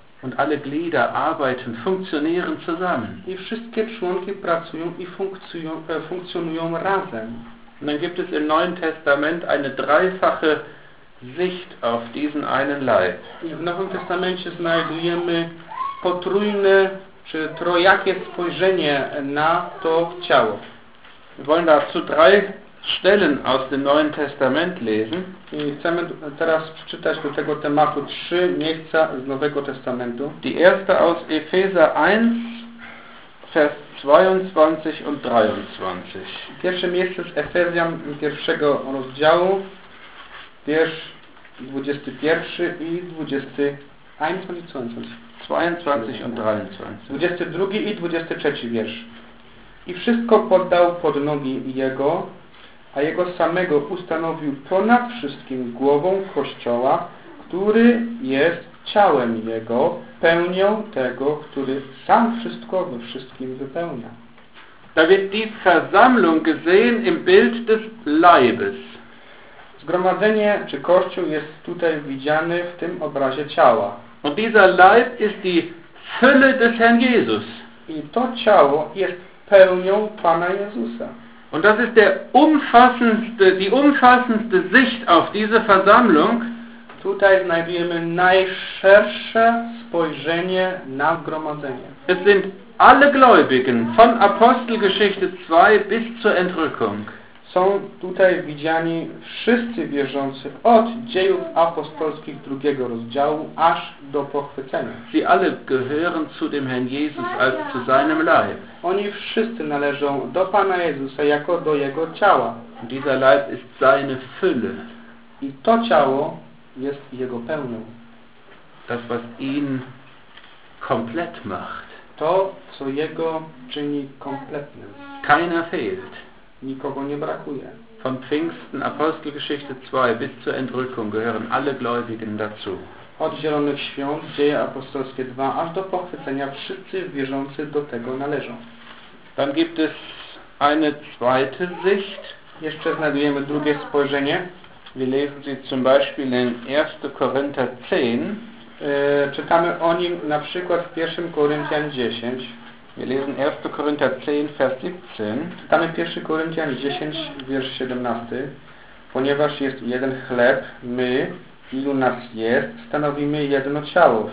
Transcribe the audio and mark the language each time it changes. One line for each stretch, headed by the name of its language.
German: Und alle Glieder arbeiten, funktionieren zusammen.
Polish: I wszystkie członki pracują i funkcjonują razem.
German: Und dann gibt es im Neuen Testament eine dreifache Sicht auf diesen einen Leib.
Polish: I w Nowym Testamencie znajdujemy potrójne czy trojakie spojrzenie na to ciało.
German: Wir wollen dazu drei Stellen aus dem Neuen Testament lesen.
Polish: I chcemy teraz przeczytać do tego tematu trzy miejsca z Nowego Testamentu.
German: Die erste aus Epheser 1, Vers 22 und 23.
Polish: Pierwsze miejsce z Efezjan pierwszego rozdziału, wiersz 21 i 22 i 23 wiersz. I wszystko poddał pod nogi Jego, a Jego samego ustanowił ponad wszystkim głową Kościoła, który jest ciałem Jego, pełnią tego, który sam wszystko we wszystkim wypełnia.
German: Da wird die Versammlung gesehen im Bild des Leibes.
Polish: Zgromadzenie czy Kościół jest tutaj widziany w tym obrazie ciała.
German: Und dieser Leib ist die Fülle des Herrn Jesus.
Polish: I to ciało jest pełnią Pana Jezusa.
German: Und das ist der umfassendste, die umfassendste Sicht auf diese Versammlung.
Polish: Tutaj znajdujemy najszersze spojrzenie na gromadzenie.
German: Es sind alle Gläubigen von Apostelgeschichte 2 bis zur Entrückung.
Polish: Są tutaj widziani wszyscy wierzący od Dziejów Apostolskich drugiego rozdziału aż do pochwycenia.
German: Sie alle gehören zu dem Herrn Jesus als zu seinem Leib.
Polish: Oni wszyscy należą do Pana Jezusa jako do jego ciała.
German: Und dieser Leib ist seine Fülle.
Polish: I to ciało jest jego pełnią.
German: Das was ihn komplett macht.
Polish: To co jego czyni kompletnym.
German: Keiner fehlt.
Polish: Nikogo nie brakuje.
German: Von Pfingsten, Apostelgeschichte 2 bis zur Entrückung gehören alle Gläubigen dazu.
Polish: Od Zielonych Świąt, Dzieje Apostolskie 2, aż do pochwycenia wszyscy wierzący do tego należą.
German: Dann gibt es eine zweite Sicht.
Polish: Jeszcze znajdujemy drugie spojrzenie.
German: Wir lesen sie zum Beispiel in 1. Korinther 10.
Polish: Czytamy o nim na przykład w 1. Korinthian 10.
German: Wir lesen 1. Korinther 10, Vers 17.
Polish: Czytamy 1. Korinthian 10, wiersz 17. Ponieważ jest jeden chleb, my, ilu nas jest, stanowimy jedno ciało.